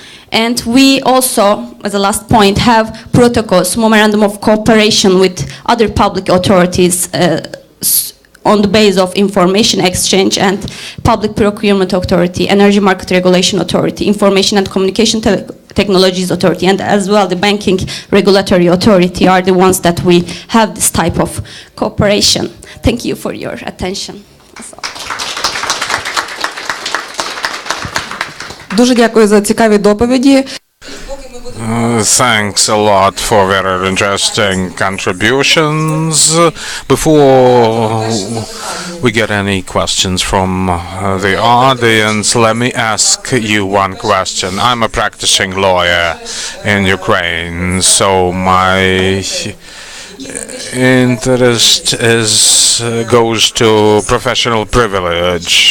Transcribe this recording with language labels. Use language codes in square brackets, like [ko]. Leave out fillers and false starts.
[en] And we also, as a last point, have protocols, memorandum of cooperation with other public authorities on the basis of information exchange and Public Procurement Authority, Energy Market Regulation Authority, Information and Communication Technologies Authority, and as well the Banking Regulatory Authority are the ones that we have this type of cooperation. Thank you for your attention. [uk] Дуже дякую за цікаві доповіді. [en] Thanks a lot for very interesting contributions. Before we get any questions from the audience, let me ask you one question. I'm a practicing lawyer in Ukraine, so my interest goes to professional privilege.